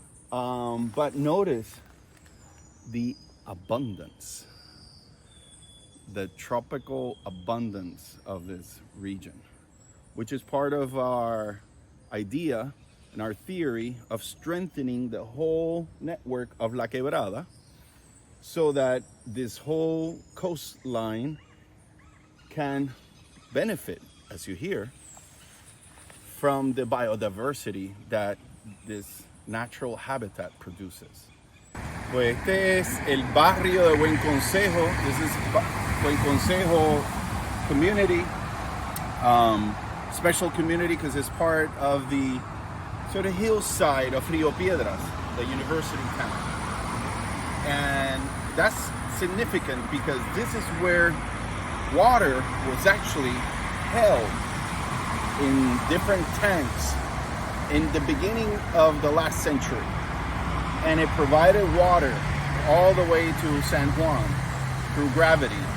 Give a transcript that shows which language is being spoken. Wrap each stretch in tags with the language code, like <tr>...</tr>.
<en>But notice the abundance, the tropical abundance of this region, which is part of our idea and our theory of strengthening the whole network of La Quebrada, so that this whole coastline can benefit, as you hear, from the biodiversity that this natural habitat produces.</en> <es>Pues este es el barrio de Buen Consejo.</es> <en>This is Buen Consejo community, special community because it's part of the sort of hillside of Rio Piedras, the university town. And that's significant because this is where water was actually held in different tanks in the beginning of the last century, and it provided water all the way to San Juan through gravity.</en>